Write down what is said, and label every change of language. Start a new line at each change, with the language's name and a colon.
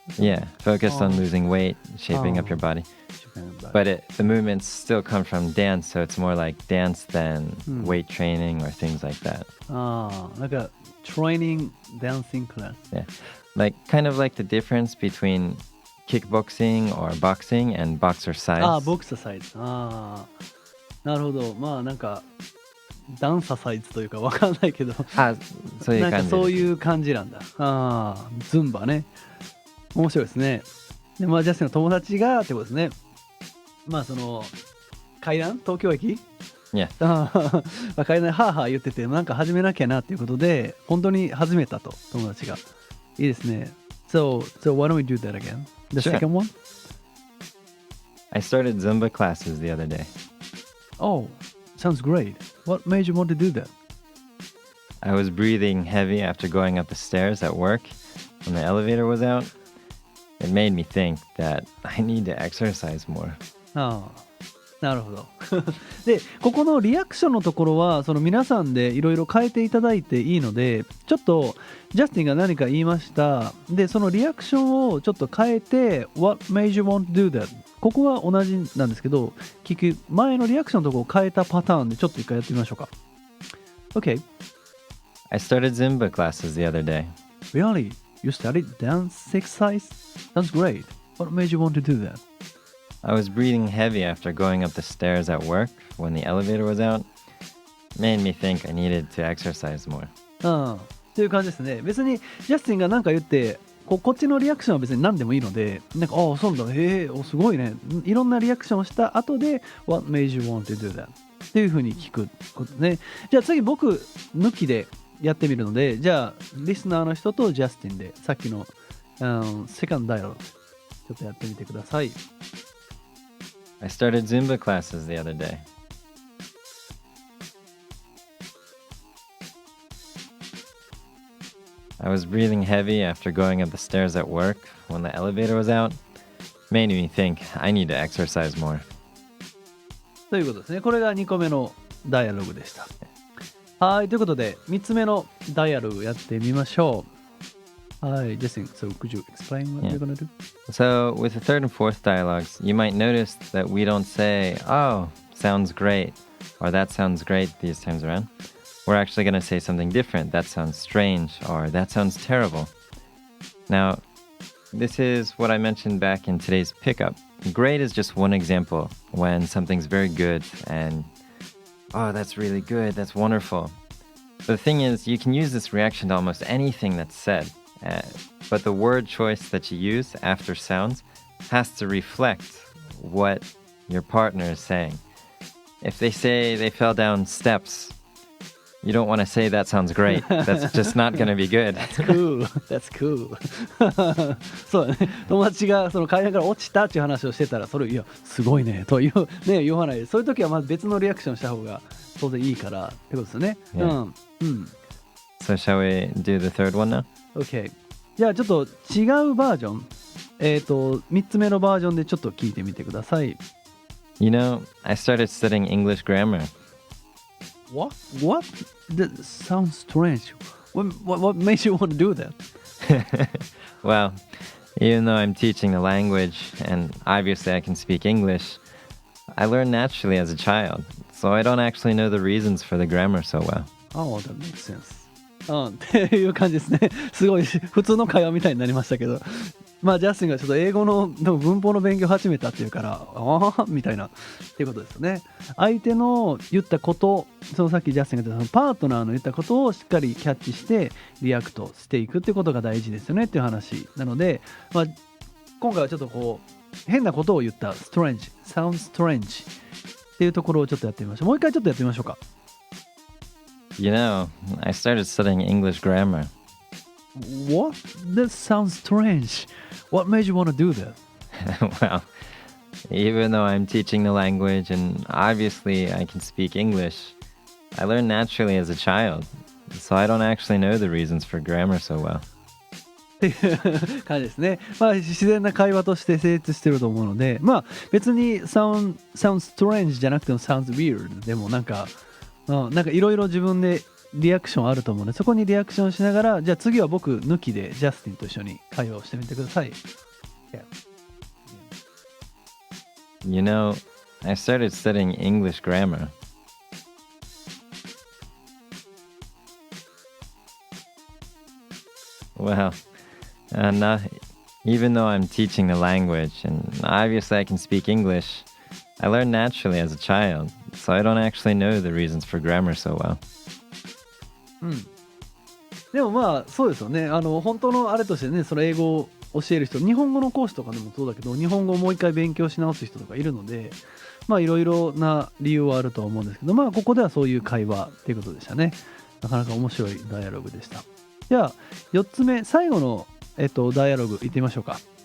English: Yeah, focused on losing weight, shaping up your body. But the movements still come from dance, so it's more like dance than weight training or things like that. Like a training dancing class. Yeah, like kind of like the difference between kickboxing or boxing and boxercise.
Japanese: ボクササイズ。なるほど。まあなんかダンササイズというかわかんないけど。そういう感じです。なんかそういう感じなんだ。ズンバね。面白いですね。で、まあジャスティンの友達がってことですね。まあその階段東京駅
English: Yeah.
Japanese: 階段でハーハー言っててなんか始めなきゃなっていうことで本当に始めたと友達が。いいですね。
English: So why don't we do that again? The Sure. second one? I started Zumba classes the other day. Oh, sounds great. What made you want to do that? I was breathing heavy after going up the stairs at work when the elevator was out. It made me think that I need to exercise more.
Japanese: なるほど。で、ここのリアクションのところはその皆さんでいろいろ変えていただいていいので、ちょっとジャスティンが何か言いました。で、そのリアクションをちょっと変えて
English: What made you want to do that?
Japanese: ここは同じなんですけど、聞く前のリアクションのところを変えたパターンでちょっと一回やってみましょうか。
English: Okay. I started Zumba classes the other day. Really? You studied dance exercise? Sounds great. What made you want to do that? I was breathing heavy after going up the stairs at work when the elevator was out. It made me think I needed to exercise more.
Japanese: という感じですね。別にジャスティンが何か言ってこっちのリアクションは別に何でもいいので、なんかそうなんだ、すごいね、いろんなリアクションをした後で
English: What made you want to do that?
Japanese: っていう風に聞くことね。じゃあ次僕抜きでやってみるので、じゃあリスナーの人とジャスティンでさっきの、セカンドダイアログちょっとやってみてください。
English: I started Zumba classes the other day. I was breathing heavy after going up the stairs at work when the elevator was out. Made me think I need to exercise more.
Japanese: ということですね。これが2個目のダイアログでした。はい、ということで3つ目のダイアログやってみましょう。はい、
English: Justin, so could you explain what you're going to do? So, with the third and fourth dialogues, you might notice that we don't say, oh, sounds great, or that sounds great these times around. We're actually going to say something different. That sounds strange, or that sounds terrible. Now, this is what I mentioned back in today's pickup. Great is just one example when something's very good and, oh, that's really good, that's wonderful. The thing is, you can use this reaction to almost anything that's said. But the word choice that you use after sounds has to reflect what your partner is saying. If they say they fell down steps, you don't want to say that sounds great. That's just not going to be good. Cool. That's cool.
Japanese: そうだね。友達がその階段から落ちたっていう話をしてたら、それいやすごいねと言うね言わない。そういう時はまず別のリアクションした方が当然いいからってことですよね。
English: Yeah. So shall we do the third one now? OK。
Japanese: じゃあちょっと違うバージョン。3つ目のバージョンでちょっと聞いてみてください。
English: You know, I started studying English grammar. What? That sounds strange. What makes you want to do that? Well, even though I'm teaching the language and obviously I can speak English, I learned naturally as a child, so I don't actually know the reasons for the grammar so well. Oh, that makes sense.
Japanese: っていう感じですね。すごい普通の会話みたいになりましたけど、まあジャスティンがちょっと英語の文法の勉強を始めたっていうから、ああみたいなっていうことですよね。相手の言ったこと、そのさっきジャスティンが言ったパートナーの言ったことをしっかりキャッチしてリアクトしていくっていうことが大事ですよねっていう話なので、まあ、今回はちょっとこう変なことを言った
English: strange, sounds strange
Japanese: っていうところをちょっとやってみましょう。もう一回ちょっとやってみましょうか。
English: You know, I started studying English grammar. What? That sounds strange. What made you want to do that? Well, even though I'm teaching the language and obviously I can speak English, I learned naturally as a child, so I don't actually know the reasons for grammar so well.
Japanese: っていう感じですね。まあ自然な会話として成立してると思うので、まあ別に
English: sounds strange
Japanese: じゃなくても
English: sounds weird
Japanese: でもなんかいろいろ自分でリアクションあると思うので、そこにリアクションしながら、じゃあ次は僕抜きでジャスティンと一緒に会話をしてみてください。
English: Yeah. You know, I started studying English grammar. Well, even though I'm teaching the language and obviously I can speak English, I learned naturally as a child, so I don't actually know the reasons for grammar so well.
Japanese: でもまあそうですよね。本当のあれとしてね、その英語を教える人、日本語の講師とかでもそうだけど、日本語をもう一回勉強し直す人とかいるので、まあいろいろな理由はあるとは思うんですけど、まあここではそういう会話っていうことでしたね。なかなか面白いダイアログでした。じゃあ4つ目、最後のダイアログいってみましょうか。